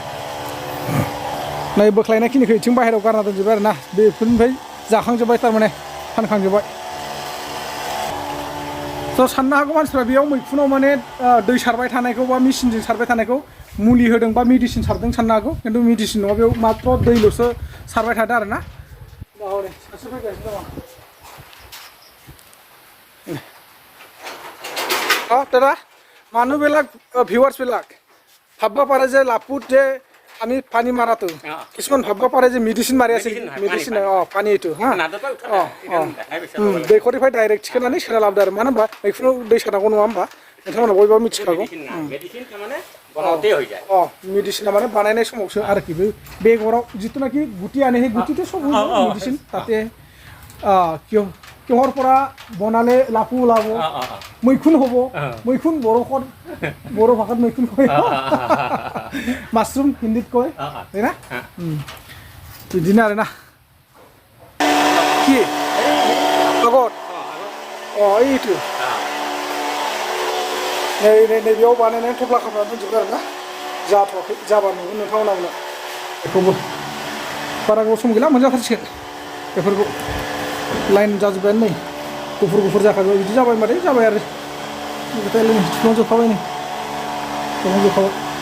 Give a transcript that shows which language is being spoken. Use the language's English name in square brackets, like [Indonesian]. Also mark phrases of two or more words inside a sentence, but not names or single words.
[Bodo] नै बोख्लायनायखिनिखौ इथिं बाहेरायाव गारना दोनजोब्बाय आरोना बेफोरनिफ्राय जाखांजोब्बाय थारमाने फानखांजोब्बाय थ' साननो हागौ मानसिफ्रा बेयाव मैखुनाव माने दै सारबाय थानायखौ बा मेसिनजों सारबाय थानायखौ मुलि होदों बा मेडिसिन सारदों साननो हागौ खिन्थु मेडिसिन नङा बेयाव मात्र दैल'सो सारबाय थादों आरोना सासे फैगासिनो दङ दादा [Assamese] মানুহবিলাক ভিউৱাৰ্ছবিলাক ভাবিব পাৰে যে লাপুত যে আমি পানী মাৰাটো কিছুমান ভাবিব পাৰে যে মেডিচিন মাৰি আছে মেডিচিন পানী এইটো হা [Bodo] दैखरनिफ्राय डाइरेक्ट थिखोनानै सोना लाबोदों आरो मानो होनबा मैखुनाव दै सारनांगौ नङा होमबा नोंथांमोना बयबो मिथिखागौ मेडिसिना माने बानायनाय समावसो आरोखि बे बेगराव जिथुनाखि गुटि आने [Assamese] সেই গুটিতে সব মেডিচিন তাতে কিহৰ পৰা বনালে লাপু ওলাব मैखुन হ'ব मैखुन बर' ভাষাত मैखुन কয় মাশৰুম হিন্দীত কয় হয় না [Bodo] बिदिनो आरोना [Assamese] কি আগত এইটো [Bodo] नैबेयाव बानायनानै थफ्ला खालामनानै दोनजोबबाय आरोना जाथ'वाखै जाबा नुगोन नोंथांमोना उनाव बेखौबो बारा गोबाव सम गैला मोनजाथारसिगोन बेफोरखौ लाइन जाजोब्बायानो नै गुफुर जाखाबाय बिदि जाबाय माथो जाबाय आरो थुफ्लांजोबखाबाय नै थुफ्लांजोबखाबाय